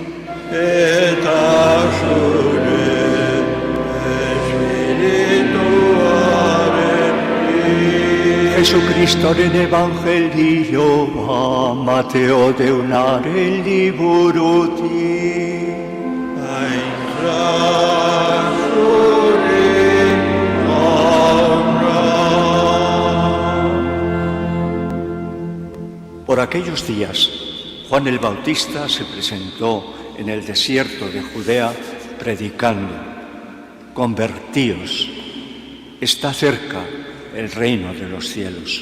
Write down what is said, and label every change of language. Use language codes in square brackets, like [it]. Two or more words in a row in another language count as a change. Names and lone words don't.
[eu] eta zure espirituarekin. Jesukristoren evangelioa Mateo deunaren liburutik. Aintzat zure jauna. [es] Por aquellos días, Juan el Bautista se presentó en el desierto de Judea predicando: convertíos, está cerca el reino de los cielos.